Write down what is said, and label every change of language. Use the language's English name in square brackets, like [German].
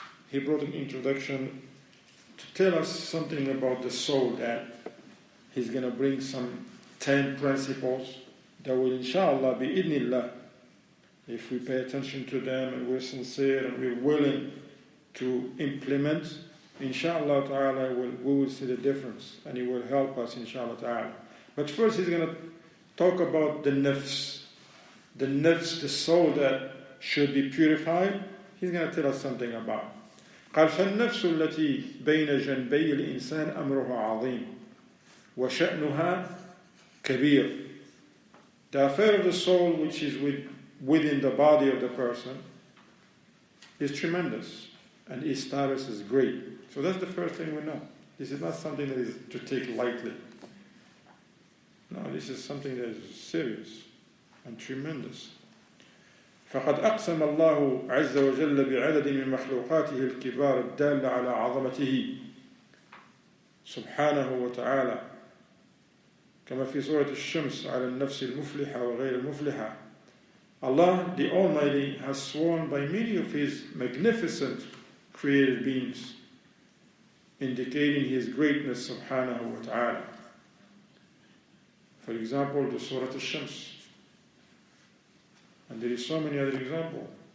[English] He brought an introduction to tell us something about the soul, that he's going to bring some 10 principles that will, inshallah, be idnillah, if we pay attention to them and we're sincere and we're willing to implement, inshallah ta'ala, we will see the difference, and it will help us, inshallah ta'ala. But first he's going to talk about the nafs, the soul that should be purified. He's going to tell us something about. [Arabic] قال فالنفس التي بين جنبي الإنسان أمرها عظيم وشأنها كبير. [English] The affair of the soul, which is within the body of the person, is tremendous, and its status is great. So that's the first thing we know. This is not something that is to take lightly. No, this is something that is serious and tremendous. [Arabic] فقد أقسم الله عز وجل بعدد من مخلوقاته الكبار الدالة على عظمته سبحانه وتعالى كما في سورة الشمس على النفس المفلحة وغير المفلحة. [English] Allah the Almighty has sworn by many of His magnificent created beings, indicating His greatness subhanahu wa ta'ala. For example, the Surah Al-Shams. And there is so many other examples.